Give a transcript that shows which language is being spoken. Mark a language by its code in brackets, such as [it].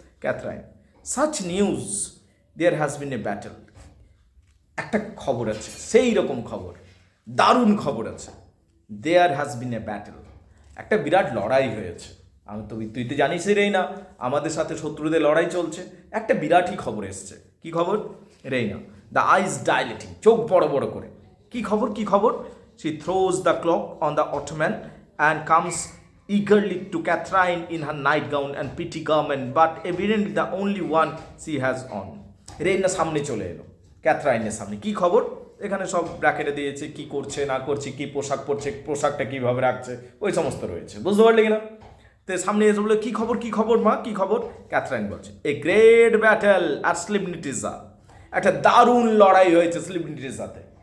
[bn] ক্যাথরাইন, [en] such news, there has been a battle, [bn] একটা খবর আছে, সেই রকম খবর, দারুণ খবর আছে। [en] there has been a battle, [bn] একটা বিরাট লড়াই হয়েছে। তুই তো জানিসই রেইনা, আমাদের সাথে শত্রুদের লড়াই চলছে। একটা বিরাটই খবর এসছে। কি খবর? রেইনা, [en] the eyes dilating, [bn] চোখ বড় বড় করে। কি খবর, কি খবর? [en] She throws the cloak on the ottoman and comes eagerly to Catherine in her nightgown and pretty garment, but evidently the only one she has on. [bn] Reyna সামনে চলে এলো, ক্যাথরাইনের সামনে। কি খবর? এখানে সব ব্র্যাকেটে দিয়েছে, কি করছে না করছে, কি পোশাক পরছে, পোশাকটা কিভাবে রাখছে, ওই সমস্ত রয়েছে। বুঝতে পারলে কিনা? তো সামনে এসে বলে কি খবর, কি খবর মা, কি খবর? ক্যাথরাইন বলছে [en] a great battle আর Slivnitza, [bn] একটা দারুণ লড়াই হয়েছে স্লিপনিটিজাতে।